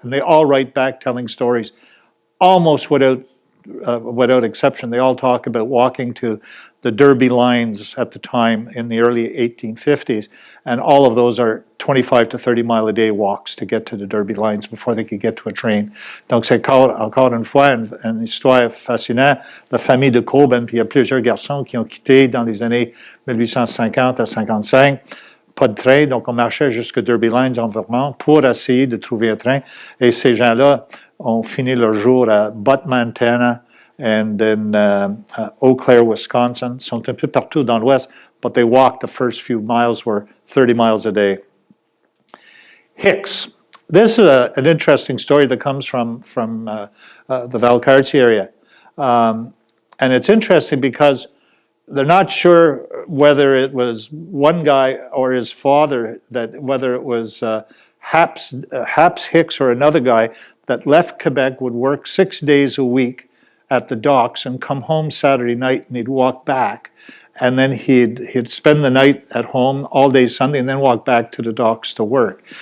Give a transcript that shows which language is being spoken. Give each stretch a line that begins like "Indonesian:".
English: And they all write back telling stories almost without exception. They all talk about walking to the Derby lines at the time in the early 1850s, and all of those are 25 to 30 mile a day walks to get to the Derby lines before they could get to a train.
French: Donc c'est encore une fois une histoire fascinante. La famille de Colbin, puis il y a plusieurs garçons qui ont quitté dans les années 1850 à 55. Pas de train, donc on marchait jusqu'à Derby Lines en Vermont pour essayer de trouver un train. Et ces gens-là ont fini leur jour à Butte, Montana,
English: and then
French: Eau Claire, Wisconsin. Sont un peu partout dans l'Ouest,
English: but they walked the first few miles were 30 miles a day. Hicks. This is an interesting story that comes from the Valcartier area. And it's interesting because they're not sure whether it was one guy or his father, whether it was Haps Hicks or another guy that left Quebec, would work 6 days a week at the docks and come home Saturday night, and he'd walk back, and then he'd spend the night at home all day Sunday, and then walk back to the docks to work.